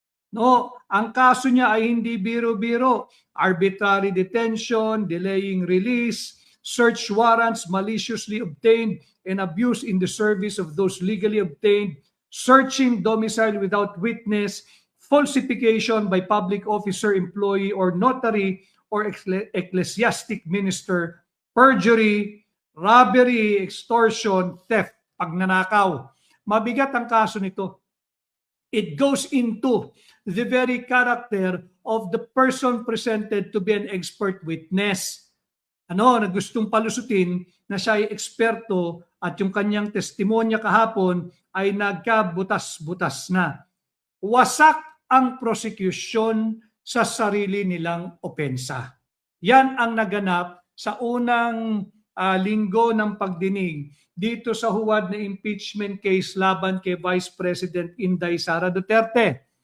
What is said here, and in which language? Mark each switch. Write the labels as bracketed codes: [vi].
[tl] No, ang kaso niya ay hindi biro-biro. [en] Arbitrary detention, delaying release, search warrants maliciously obtained and abuse in the service of those legally obtained, searching domicile without witness, falsification by public officer, employee, or notary, or ecclesiastic minister, perjury, robbery, extortion, theft, [tl] pagnanakaw. Mabigat ang kaso nito. [en] It goes into the very character of the person presented to be an expert witness. [tl] Na gustong palusutin na siya ay eksperto at yung kanyang testimonya kahapon ay nagkabutas-butas na. Wasak ang prosecution sa sarili nilang opensa. Yan ang naganap sa unang linggo ng pagdinig dito sa huwad na impeachment case laban kay Vice President Inday Sara Duterte.